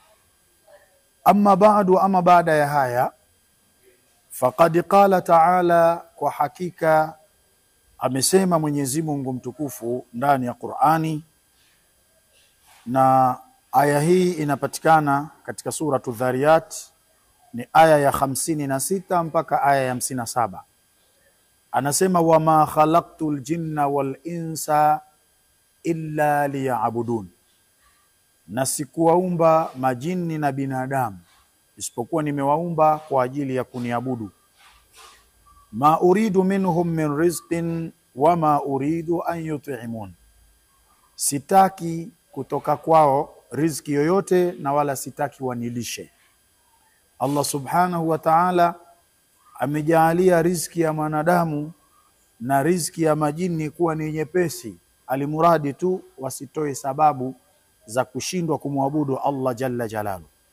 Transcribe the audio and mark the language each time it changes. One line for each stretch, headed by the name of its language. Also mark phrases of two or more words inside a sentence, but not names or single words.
Arabic: أما بعد,
Swahili: ama baada ya haya,
Arabic: فقد قال تعالى,
Swahili: kwa hakika amesema Mwenyezi Mungu mtukufu ndani ya Qur'ani, na aya hii inapatikana katika suratu Dhariyat, ni aya ya 56 mpaka aya ya 57. Anasema
Arabic: وما خلقت الجن والإنس إلا ليعبدون,
Swahili: na sikuwaumba majini na binadamu isipokuwa nimewaumba kwa ajili ya kuniabudu.
Arabic: ما أريد منهم من رزق وما أريد أن يطعمون,
Swahili: sitaki kutoka kwao riziki yoyote na wala sitaki wanilishe. Allah
Arabic: سبحانه وتعالى
Swahili: amejaalia riziki ya mwanadamu na riziki ya majini kuwa ni nyepesi, alimuradi tu wasitoe sababu za kushindwa kumwabudu Allah
Arabic: جل جلاله.